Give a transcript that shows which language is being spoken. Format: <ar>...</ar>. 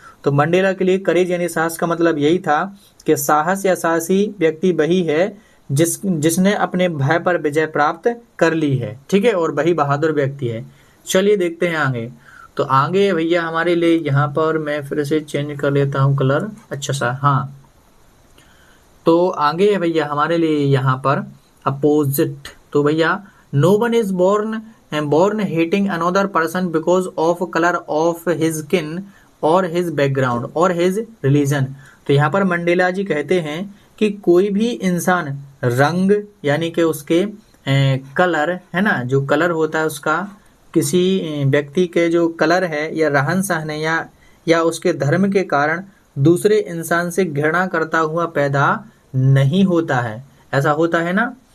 <hi>तो मंडेला के लिए करेज यानी साहस का मतलब यही था कि साहस या साहसी व्यक्ति वही है जिसने अपने भय पर विजय प्राप्त कर ली है। ठीक है। और वही बहादुर व्यक्ति है। चलिए देखते हैं आगे। तो आगे भैया हमारे लिए यहाँ पर मैं फिर से चेंज कर लेता हूँ कलर, अच्छा सा। हाँ, तो आगे है भैया हमारे लिए यहाँ पर अपोजिट। तो भैया</hi> <en>No one is born hating another person because of color of his skin or his background or his religion।</en> <hi>तो यहाँ पर मंडेला जी कहते हैं कि कोई भी इंसान रंग यानी कि उसके कलर है ना, जो कलर होता है उसका, किसी व्यक्ति के जो कलर है या रहन सहन है या उसके धर्म के कारण दूसरे इंसान से घृणा करता हुआ पैदा नहीं होता है। ऐसा होता है ना?</hi>